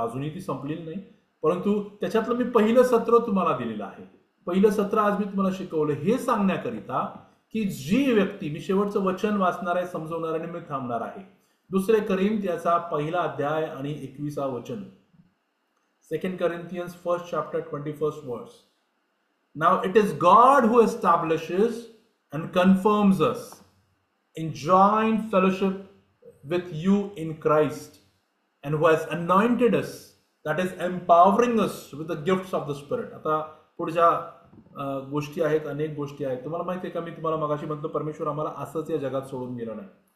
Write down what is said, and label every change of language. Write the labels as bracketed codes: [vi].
[mr] अजूनही ती संपलेली नाही, परंतु त्याच्यातलं मी पहिलं सत्र तुम्हाला दिलेलं आहे. पहिलं सत्र आज मी तुम्हाला शिकवलं हे सांगण्याकरिता की जी व्यक्ती, मी शेवटचं वचन वाचणार आहे, समजवणार आणि मी थांबणार आहे. 2 कोरिंथियाचा 1 अध्याय आणि 21 वचन. [en] 2 Corinthians 1st chapter 21st verse. Now it is God who establishes and confirms us in joint fellowship with you in Christ, and who has anointed us, that is empowering us with the gifts of the Spirit. [mr] आता पुढच्या गोष्टी आहेत, अनेक गोष्टी आहेत. तुम्हाला माहिती आहे का, मी तुम्हाला मगाशी म्हटलं परमेश्वर आम्हाला असंच या जगात सोडून गेलं नाही.